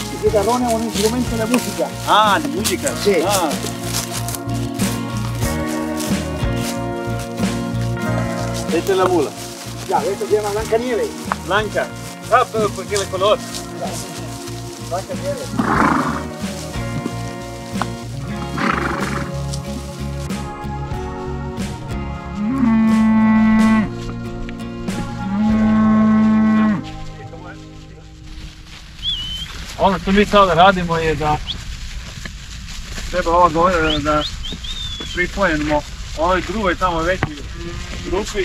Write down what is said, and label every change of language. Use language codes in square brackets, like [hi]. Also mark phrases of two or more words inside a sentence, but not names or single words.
[es] Guitarrón es un instrumento de música. Ah, de música. Sí. Esta es la mula. Ya, esto se llama Blancanieves. Blanca. Ah, pero ¿por qué el color? Blancanieves. [sr] Ono što mi sada radimo je da treba ova goveda da pripojemo ovoj drugoj tamo veći grupi.